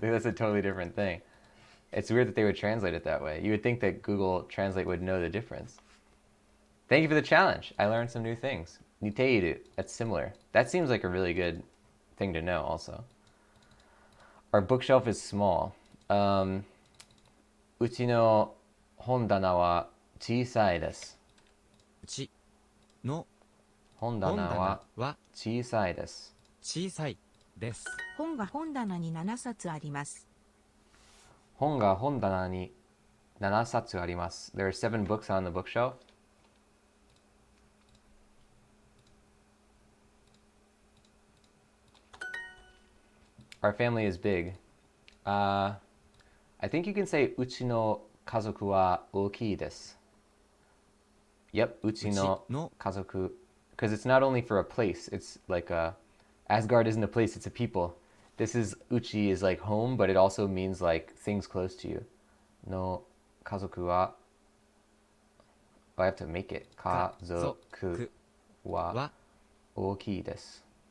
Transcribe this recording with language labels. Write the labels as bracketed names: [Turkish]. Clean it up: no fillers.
[English] That's a totally different thing. It's weird that they would translate it that way. You would think that Google Translate would know the difference. Thank you for the challenge. I learned some new things. Niteiru. That's similar. That seems like a really good thing to know also. Our bookshelf is small. [Japanese] うちの本棚は小さいです。うちの本棚は小さいです。小さいです。本が本棚に7冊あります。本が本棚に7冊あります。 [English] There are 7 books on the bookshelf. Our family is big. I think you can say [Japanese] うちの家族は大きいです。 Yep, うちの家族. [English] Because it's not only for a place, it's like Asgard isn't a place, it's a people. This is, uchi is like home, but it also means like things close to you. No, [Japanese] 家族は, [English] oh, I have to make it. [Japanese] 家族は大きいです。